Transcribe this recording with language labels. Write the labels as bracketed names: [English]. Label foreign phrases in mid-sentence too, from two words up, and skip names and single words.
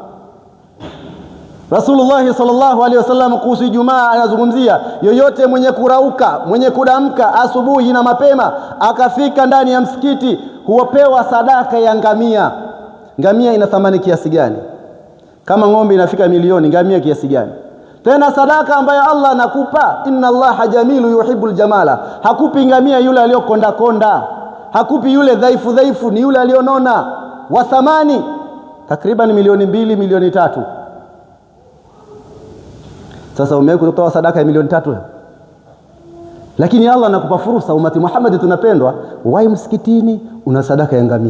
[Swahili] Rasulullah [Arabic] صلى الله عليه وسلم [Swahili] kuhusu Ijumaa anazungumzia, yoyote mwenye kurauka, mwenye kudamka asubuhi na mapema akafika ndani ya msikiti, huwapewa sadaka ya ngamia. Ngamia ina thamani kiasi gani? Kama ng'ombe inafika milioni, ngamia kiasi gani? Tena sadaka ambayo Allah anakupa, [Arabic] إن الله جميل يحب الجمال. [Swahili] Hakupi ngamia yule aliyokonda konda, hakupi yule dhaifu, ni yule alionona. wa thamani takriban milioni 2, milioni 3. Sasa umewahi kutoa sadaka ya milioni 3? Lakini Allah anakupa fursa, umati Muhammad tunapendwa, wahi msikitini, una sadaka ya ngamia.